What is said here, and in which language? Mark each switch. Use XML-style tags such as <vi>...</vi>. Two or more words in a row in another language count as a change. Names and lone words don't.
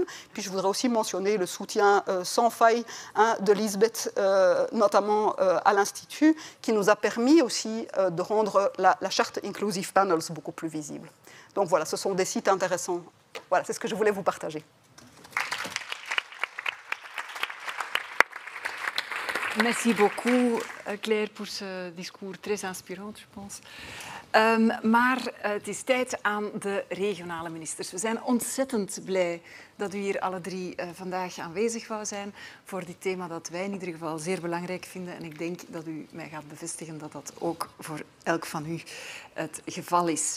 <fr>Puis je voudrais aussi mentionner le soutien sans faille de Lisbeth, notamment à l'Institut, qui nous a permis aussi de rendre la charte Inclusive Panels beaucoup plus visible. Donc voilà, ce sont des sites intéressants. Voilà, c'est ce que je voulais vous partager. Merci beaucoup, Claire, pour ce discours très inspirant, je pense.</fr> <nl>Maar het is tijd aan de regionale ministers. We zijn ontzettend blij dat u hier alle 3 vandaag aanwezig wou zijn voor dit thema dat wij in ieder geval zeer belangrijk vinden. En ik denk dat u mij gaat bevestigen dat dat ook voor elk van u het geval is.</nl>